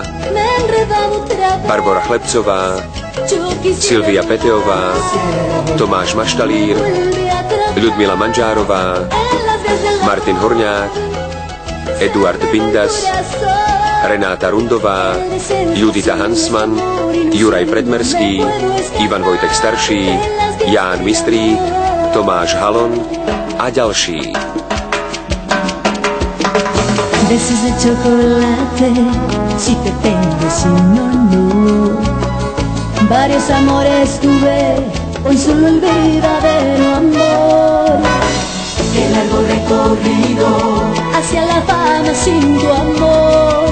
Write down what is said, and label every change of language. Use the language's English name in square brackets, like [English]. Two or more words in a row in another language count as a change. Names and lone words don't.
[Slovak] Barbora Chlebcová, Silvia Peteová, Tomáš Maštalír, Ľudmila Manžárová, Martin Horňák, Eduard Bindas, Renáta Rundová, Judita Hansman, Juraj Predmerský, Ivan Vojtek Starší, Ján Mistrík, Tomáš Halon a ďalší. [Spanish] Besos de chocolate, si te tengo, si no, no. Varios amores tuve, hoy solo el verdadero amor. Qué largo recorrido hacia la fama sin tu amor.